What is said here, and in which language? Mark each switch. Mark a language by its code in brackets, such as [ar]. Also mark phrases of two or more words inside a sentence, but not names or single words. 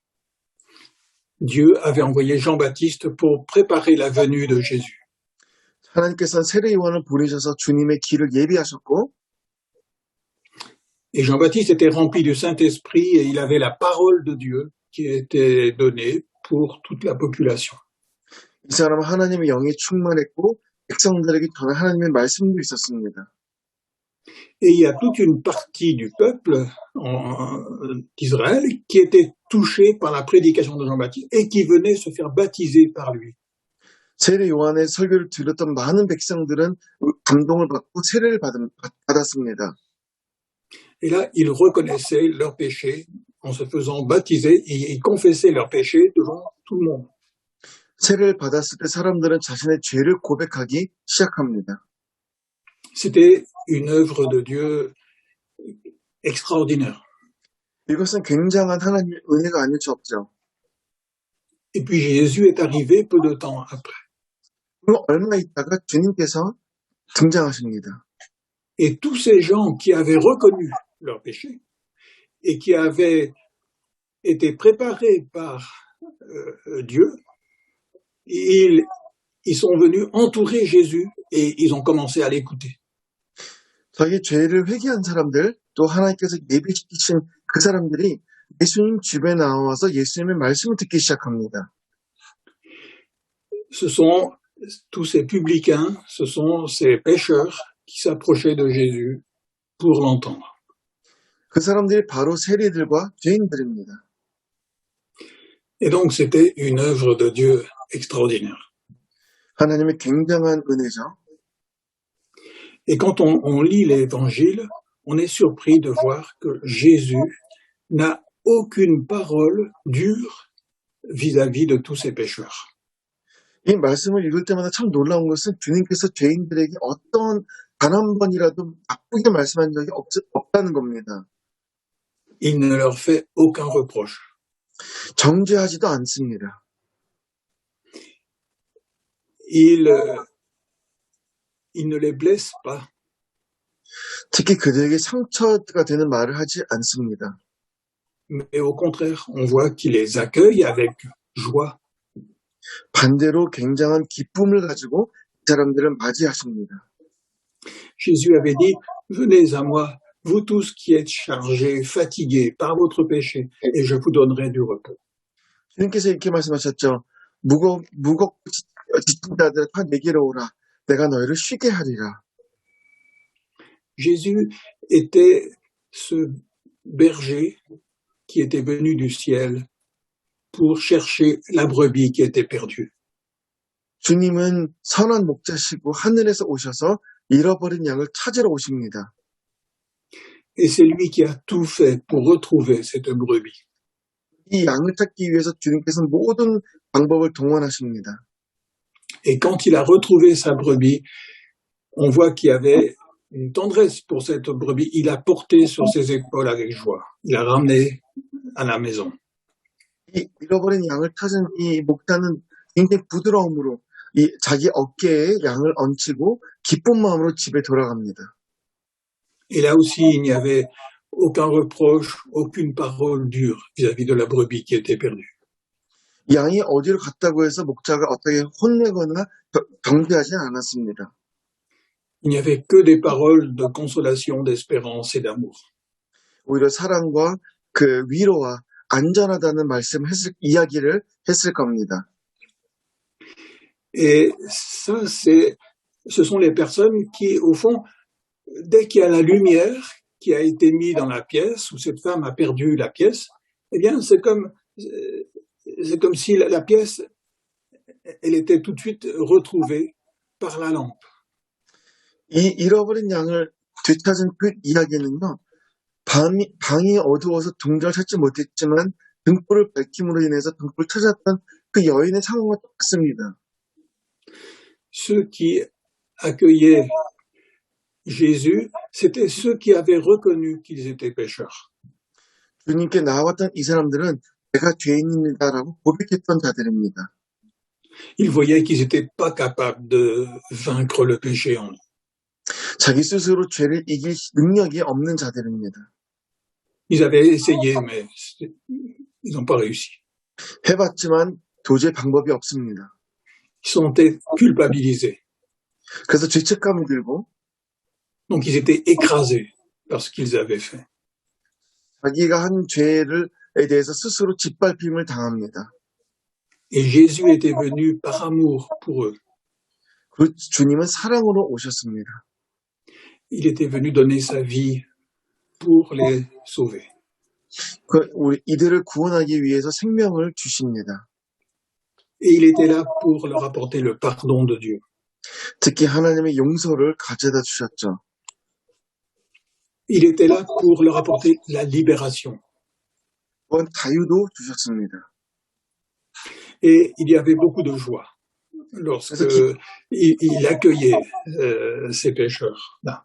[fr] Dieu avait envoyé Jean-Baptiste pour préparer la venue de Jésus. [ko] 하나님께서는 세례 요한을 보내셔서 주님의 길을 예비하셨고 [fr] Et Jean-Baptiste était rempli du Saint-Esprit et il avait la parole de Dieu qui était donnée pour toute la population. [ko] 이 사람은 하나님의 영에 충만했고 백성들에게 전한 하나님의 말씀도 있었습니다. [fr] Et il y a toute une partie du peuple d'Israël qui était touchée par la prédication de Jean-Baptiste et qui venait se faire baptiser par lui. [ko] 세례 요한의 설교를 들었던 많은 백성들은 감동을 받고 세례를 받았습니다. [fr] Et là, ils reconnaissaient leurs péchés en se faisant baptiser et ils confessaient leurs péchés devant tout le monde. [ko] 세례를 받았을 때 사람들은 자신의 죄를 고백하기 시작합니다. [fr] C'était une œuvre de Dieu extraordinaire. [ko] 이것은 굉장한 하나님의 은혜가 아닐 수 없죠. [fr] Et puis Jésus est arrivé peu de temps après. [ko] 그리고 얼마 있다가 주님께서 등장하십니다. [fr] Et tous ces gens qui avaient reconnu leurs péchés et qui avaient été préparés par Dieu, ils sont venus entourer Jésus et ils ont commencé à l'écouter. [ko] 자기 죄를 회개한 사람들, 또 하나님께서 예비시키신 그 사람들이 예수님 집에 나와서 예수님의 말씀을 듣기 시작합니다. [fr] Ce sont tous ces publicains, ce sont ces pécheurs qui s'approchaient de Jésus pour l'entendre. [ko] 그 사람들이 바로 세리들과 죄인들입니다. [fr] Et donc c'était une œuvre de Dieu extraordinaire. [ko] 하나님의 굉장한 은혜죠. [fr] Et quand on lit l'Évangile, on est surpris de voir que Jésus n'a aucune parole dure vis-à-vis de tous ces pécheurs. [ko] 이 말씀을 읽을 때마다 참 놀라운 것은 주님께서 죄인들에게 어떤 단 한 번이라도 나쁘게 말씀한 적이 없다는 겁니다. [fr] Il ne leur fait aucun reproche. [ko] 정죄하지도 않습니다. [fr] Il ne les blesse pas. [ko] 특히 그들에게 상처가 되는 말을 하지 않습니다. [fr] Mais au contraire, on voit qu'il les accueille avec joie. [ko] 반대로 굉장한 기쁨을 가지고 이 사람들을 맞이하십니다. [fr] Jésus avait dit, venez à moi, vous tous qui êtes chargés, fatigués par votre péché, et je vous donnerai du repos. [ko] 주님께서 이렇게 말씀하셨죠. 무겁고 지친 자들 다 내게로 오라. 내가 너희를 쉬게 하리라. [fr] Jésus était ce berger qui était venu du ciel pour chercher la brebis qui était perdue. [ko] 주님은 선한 목자시고 하늘에서 오셔서 잃어버린 양을 찾으러 오십니다. [fr] Et c'est lui qui a tout fait pour retrouver cette brebis. [ko] 이 양을 찾기 위해서 주님께서는 모든 방법을 동원하십니다. [fr] Et quand il a retrouvé sa brebis, on voit qu'il y avait une tendresse pour cette brebis. Il l'a portée sur ses épaules avec joie. Il l'a ramenée à la maison. [ko] 이 잃어버린 양을 찾은 이 목자는 굉장히 부드러움으로 이 자기 어깨에 양을 얹히고 기쁜 마음으로 집에 돌아갑니다. [fr] Et là aussi, il n'y avait aucun reproche, aucune parole dure vis-à-vis de la brebis qui était perdue. [ko] 양이 어디로 갔다고 해서 목자가 어떻게 혼내거나 경계하지 않았습니다. [fr] Il n'y avait que des paroles de consolation, d'espérance et d'amour. [ko] 오히려 사랑과 그 위로와 안전하다는 이야기를 했을 겁니다. [fr] Et ça, ce sont les personnes qui, au fond, dès qu'il y a la lumière qui a été mise dans la pièce, où cette femme a perdu la pièce, eh bien, c'est comme si la pièce, elle était tout de suite retrouvée par la lampe. [ko] 이 잃어버린 양을 되찾은 그 이야기는요, 방이 어두워서 동전을 찾지 못했지만 등불을 밝힘으로 인해서 등불을 찾았던 그 여인의 상황과 똑같습니다. [fr] Ceux qui accueillaient Jésus, c'était ceux qui avaient reconnu qu'ils étaient pécheurs. [ko] 주님께 나아왔던 이 사람들은 내가 죄인입니다라고 고백했던 자들입니다. [fr] Ils voyaient qu'ils n'étaient pas capables de vaincre le péché en eux. [ko] 자기 스스로 죄를 이길 능력이 없는 자들입니다. [fr] Ils avaient essayé, mais ils n'ont pas réussi. [ko] 해봤지만 도저히 방법이 없습니다. [fr] Ils sont culpabilisés. [ko] 그래서 죄책감이 들고 [fr] Donc ils étaient écrasés par ce qu'ils avaient fait. [ko] 자기가 한 죄에 대해서 스스로 짓밟힘을 당합니다. [fr] Et Jésus était venu par amour pour eux. [ko] 그 주님은 사랑으로 오셨습니다. [fr] Il était venu donner sa vie pour les sauver. [ko] 이들을 구원하기 위해서 생명을 주십니다. [fr] Et il était là pour leur apporter le pardon de Dieu. [ko] 특히 하나님의 용서를 가져다 주셨죠. [fr] Il était là pour leur apporter la libération. [ko] 또한 자유도 주셨습니다. [fr] Et il y avait beaucoup de joie lorsque il accueillait ces pécheurs-là.